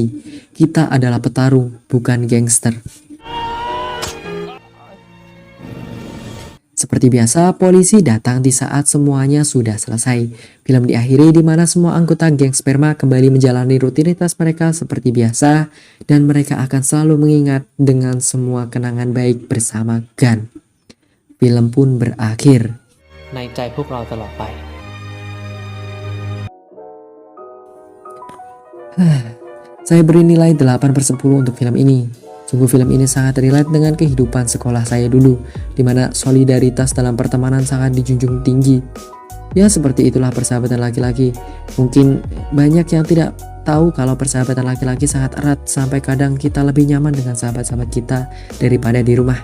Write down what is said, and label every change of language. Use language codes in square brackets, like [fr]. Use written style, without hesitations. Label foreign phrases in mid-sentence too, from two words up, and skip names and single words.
[id] Kita adalah petarung, bukan gangster. Seperti biasa, polisi datang di saat semuanya sudah selesai. Film diakhiri di mana semua anggota geng Sperma kembali menjalani rutinitas mereka seperti biasa, dan mereka akan selalu mengingat dengan semua kenangan baik bersama Gun. Film pun berakhir. [th] ในใจพวกเราตลอดไป [id] Saya beri nilai 8/10 untuk film ini. Sungguh film ini sangat relate dengan kehidupan sekolah saya dulu, di mana solidaritas dalam pertemanan sangat dijunjung tinggi. Ya seperti itulah persahabatan laki-laki. Mungkin banyak yang tidak tahu kalau persahabatan laki-laki sangat erat sampai kadang kita lebih nyaman dengan sahabat-sahabat kita daripada di rumah.